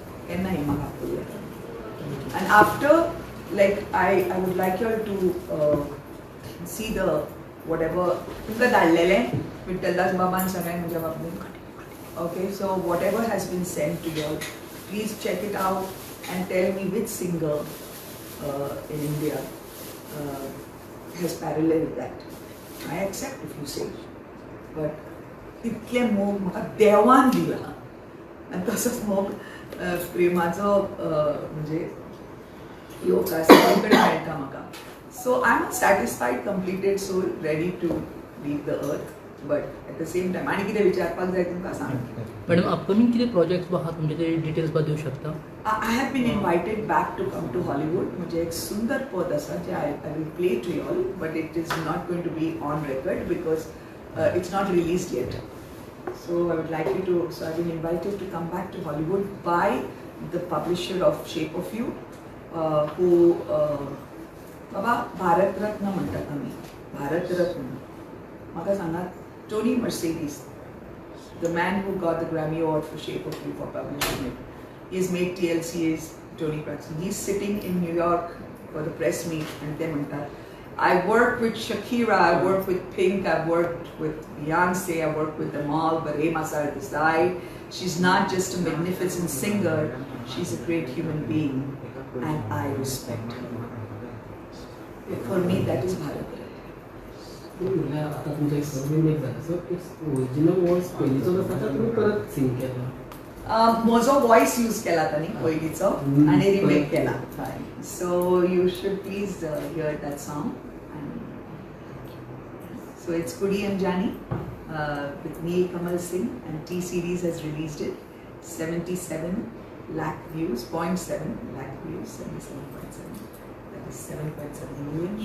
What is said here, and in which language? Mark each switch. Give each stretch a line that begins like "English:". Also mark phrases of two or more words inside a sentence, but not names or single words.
English: And after, like I would like you all to see the whatever okay, so whatever has been sent to you all, please check it out and tell me which singer in India has paralleled that. I accept if you say, but
Konkani: इतले मोग म्हाका देवान दिला आनी तसोच मोग प्रेमाचो म्हणजे योग सगळे कडेन मेळटा म्हाका.
English: So I am satisfied completed soul ready to leave the earth but at the same time
Konkani: आनी कितें विचारपाक जाय तुमकां सांग. मॅडम अपकमिंग कितें प्रोजेक्ट्स आहात तुमचे ते डिटेल्स दिवंक शकता?
English: I have been invited back to come to Hollywood.
Konkani: म्हणजे एक सुंदर पद आसा जे
English: I will play to you all, but it is not going to be on record because it's not released yet. So I would like you to, so I've been invited to come back to Hollywood by the publisher of Shape of You, who
Konkani: बाबा भारत रत्न म्हणटात आमी, भारत रत्न म्हाका सांगात
English: Tony Mercedes, the man who got the Grammy Award for Shape of You for publishing it. He has made TLC's Tony Braxton. He's sitting in New York for the press meet and they mental. I've worked with Shakira, I've worked with Pink, I've worked with Beyonce, I've worked with them all, but Hema Sardesai, she's not just a magnificent singer, she's a great human being and I respect her. For me that is Bharat
Konkani: म्हणल्यार आतां तुमचो एक रिमेक जाला
English: So it's original voice
Konkani: पयलींचो आसा काय तुमी परत सिंग केला म्हजो वॉयस यूज केला तांणी पयलींचो आनी रिमेक केला
English: So you should please hear that song so it's Kudi Anjaani with Neil Kamal Singh and T Series has released it. 77 lakh views, 0.7 lakh views, 77.7. That is 7.7 million.